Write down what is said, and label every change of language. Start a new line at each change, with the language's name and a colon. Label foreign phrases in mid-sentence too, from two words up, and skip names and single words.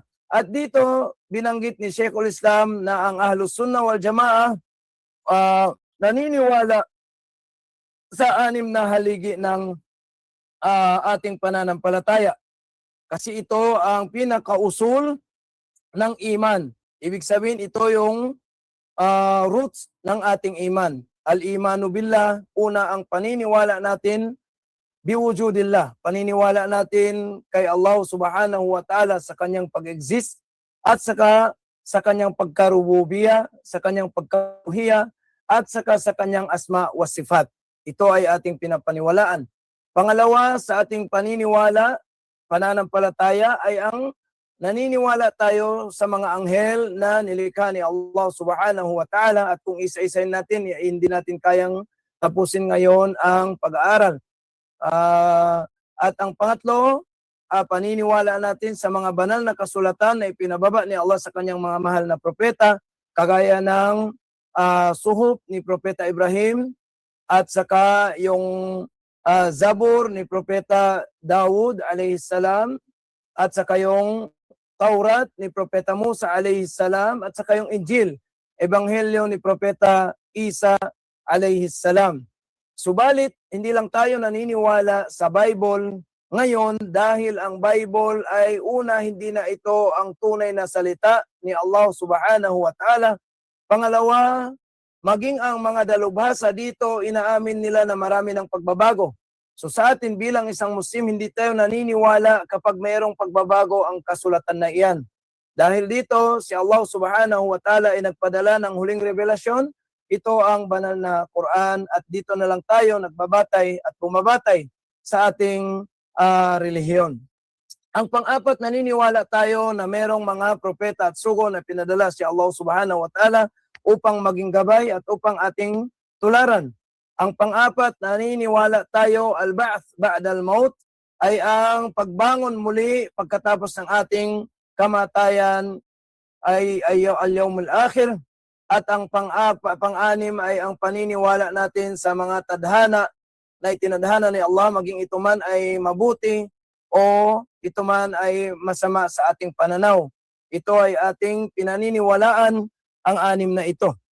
Filipino: At dito binanggit ni Sheikhul Islam na ang
Arabic: أهل السنة والجماعة
Filipino: naniniwala sa 6 na haligi ng ating pananampalataya. Kasi ito ang pinakausul ng iman. Ibig sabihin, ito yung roots ng ating iman.
Arabic: الإيمان بالله,
Filipino: una ang paniniwala natin biwujudillah. Paniniwala natin kay Allah
Arabic: سبحانه وتعالى
Filipino: sa kanyang pag-exist at saka sa kanyang pagkarububiya, sa kanyang pagkaruhiya, at saka sa kanyang
Arabic: أسماء وصفات.
Filipino: Ito ay ating pinapaniwalaan. Pangalawa, sa ating pananampalataya ay ang naniniwala tayo sa mga anghel na nilikha ni Allah
Arabic: سبحانه وتعالى,
Filipino: at kung isa-isahin natin, hindi natin kayang tapusin ngayon ang pag-aaral. At ang pangatlo, paniniwala natin sa mga banal na kasulatan na ipinababa ni Allah sa kanyang mga mahal na propeta, kagaya ng suhuf ni Propeta Ibrahim, at saka yung Zabur ni Propeta Dawud
Arabic: عليه السلام,
Filipino: at saka yung Taurat ni Propeta Musa
Arabic: عليه السلام,
Filipino: at saka yung Injil, Ebanghelyo ni Propeta Isa
Arabic: عليه السلام.
Filipino: Subalit, hindi lang tayo naniniwala sa Bible ngayon dahil ang Bible ay una, hindi na ito ang tunay na salita ni Allah
Arabic: سبحانه وتعالى.
Filipino: Pangalawa, maging ang mga dalubhasa dito, inaamin nila na marami ng pagbabago. So sa atin bilang isang Muslim, hindi tayo naniniwala kapag mayroong pagbabago ang kasulatan na iyan. Dahil dito, si Allah
Arabic: سبحانه وتعالى
Filipino: ay nagpadala ng huling revelasyon. Ito ang banal na Quran at dito na lang tayo nagbabatay at bumabatay sa ating relihiyon. Ang pang-apat, naniniwala tayo na merong mga propeta at sugo na pinadala si Allah
Arabic: سبحانه وتعالى
Filipino: upang maging gabay at upang ating tularan. Ang pang-apat, naniniwala tayo
Arabic: البعث بعد الموت
Filipino: ay ang pagbangon muli pagkatapos ng ating kamatayan ay
Arabic: اليوم الآخر.
Filipino: At ang pang-anim ay ang paniniwala natin sa mga tadhana na itinadhana ni Allah, maging ito man ay mabuti o ito man ay masama sa ating pananaw. Ito ay ating pinaniniwalaan, ang anim na ito.